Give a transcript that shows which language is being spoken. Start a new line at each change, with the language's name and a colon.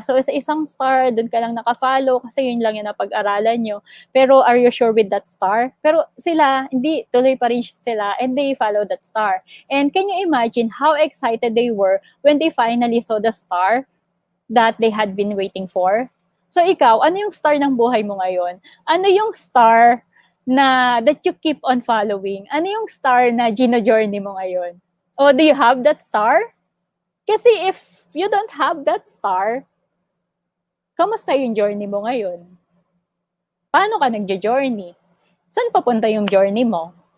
Filipino: So, sa isang star, doon ka lang nakafollow kasi yun lang yung napag-aralan nyo.
English: Pero, are you sure with that star?
Filipino: Pero sila, hindi, tuloy pa rin sila
English: and they follow that star. And can you imagine how excited they were when they finally saw the star that they had been waiting for?
Filipino: So, ikaw, ano yung star ng buhay mo ngayon? Ano yung star na
English: that you keep on following?
Filipino: Ano yung star na gino-journey mo ngayon? O
English: do you have that star? Kasi if you don't have that star,
Filipino: kamusta yung journey mo ngayon? Paano ka nagjo-journey? Saan papunta yung journey mo?